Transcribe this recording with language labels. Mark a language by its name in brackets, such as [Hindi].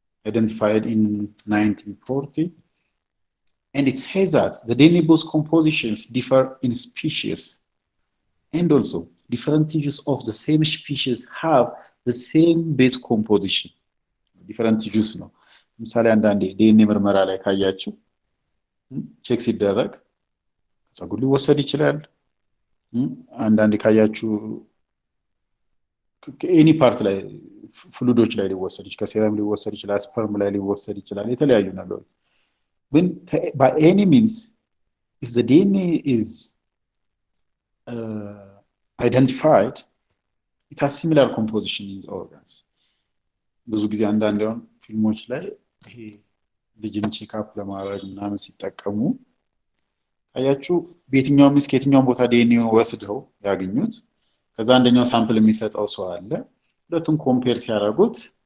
[English] identified in 1940, and it says that the DNA base compositions differ in species, and also different tissues of the same species have the same base composition. [Amharic] Different tissues ነው። ምሳሌ አንዳንዴ DNA ምርመራ ላይ ካያችሁ ቼክ ሲደረግ ጸጉር ሊወሰድ ይችላል። አንዳንዴ ካያችሁ ኤኒ ፓርት ላይ ፍሉዶች ላይ ሊወሰድ ይችላል፣ ከሴረም ሊወሰድ ይችላል፣ ስፐርም ላይ ሊወሰድ ይችላል፣ የተለያዩ ነገሮች። ግን [English] by any means if the DNA is identified, it has similar composition in the organs. [Amharic] ብዙ ጊዜ አንዳንድ ፊልሞች ላይ ይሄ ልጅን ቼክአፕ ለማድረግ ምናምን ሲጠቀሙ አያችሁ በየትኛው ሚስ ከየትኛው ቦታ ዲኤንኤ ወስደው ያገኙት ከዛ አንደኛው ሳምፕል የሚሰጠው ሰው አለ ሁለቱን ኮምፔር ሲያደርጉት